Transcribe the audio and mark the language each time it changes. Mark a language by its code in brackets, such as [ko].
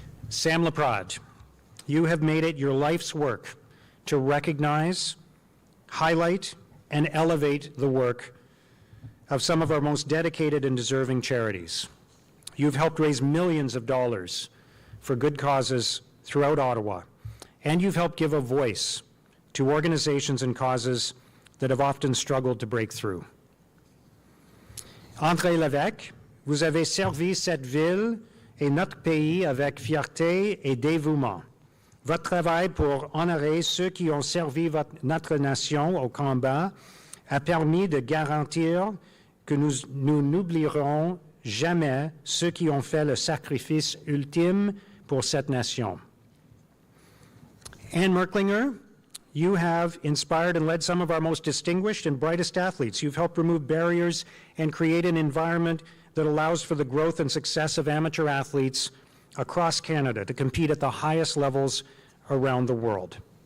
[en] Sam Laprade, you have made it your life's work to recognize, highlight, and elevate the work of some of our most dedicated and deserving charities. You've helped raise millions of dollars for good causes throughout Ottawa, and you've helped give a voice to organizations and causes that have often struggled to break through. [fr] André Lévesque, vous avez servi cette ville et notre pays avec fierté et dévouement. Votre travail pour honorer ceux qui ont servi notre nation au combat a permis de garantir que nous n'oublierons jamais ceux qui ont fait le sacrifice ultime pour cette nation. [en] Anne Merklinger, you have inspired and led some of our most distinguished and brightest athletes. You've helped remove barriers and create an environment that allows for the growth and success of amateur athletes across Canada to compete at the highest levels around the world.